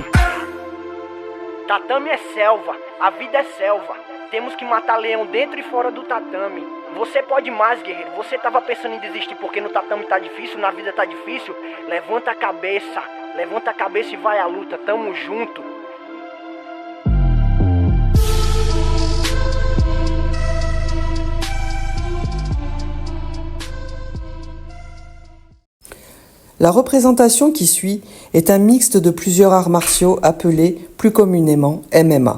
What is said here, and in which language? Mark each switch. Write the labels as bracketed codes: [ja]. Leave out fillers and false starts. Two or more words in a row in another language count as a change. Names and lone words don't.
[pt] Tatame é selva, a vida é selva. Temos que matar leão dentro e fora do tatame. Você pode mais, guerreiro. Você tava pensando em desistir porque no tatame tá difícil, na vida tá difícil. Levanta a cabeça e vai à luta, tamo junto. [fr] La représentation qui suit est un mixte de plusieurs arts martiaux appelés plus communément MMA.